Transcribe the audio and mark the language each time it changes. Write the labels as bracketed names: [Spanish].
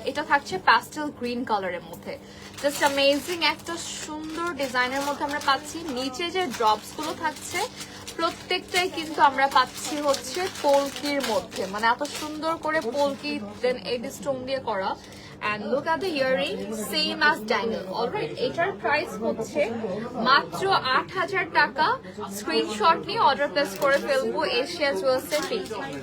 [Bangla] এটা থাকছে pastel green কালারের মধ্যে, জাস্ট অ্যামেজিং একটা সুন্দর ডিজাইনের মধ্যে আমরা পাচ্ছি। নিচে যে ড্রপস গুলো থাকছে প্রত্যেকটাই কিন্তু আমরা পাচ্ছি হচ্ছে পোলকির মধ্যে, মানে এত সুন্দর করে পোলকি দেন এই স্টোন দিয়ে করা। [English] And look at the earring, same as Daniel. [Bangla] Alright, এটার প্রাইস হচ্ছে মাত্র ৮,০০০ টাকা। স্ক্রিনশট নিয়ে অর্ডার প্লেস করে ফেলবো এশিয়া জুয়েলস এর পেজে।